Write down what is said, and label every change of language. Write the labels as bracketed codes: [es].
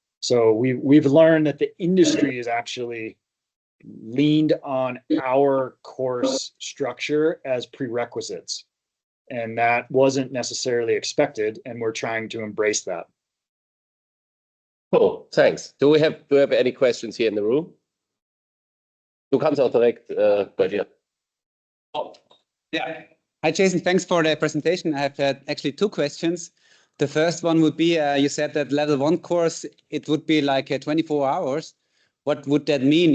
[en] So we've learned that the industry is actually leaned on our course structure as prerequisites. And that wasn't necessarily expected, and we're trying to embrace that. Cool, thanks. Do we have any questions here in the room? [de] Du kannst auch direkt bei dir. [en] Oh, yeah. Hi, Jason. Thanks for the presentation. I have actually 2 questions. The first one would be, you said that level 1 course, it would be like 24 hours. What would that mean?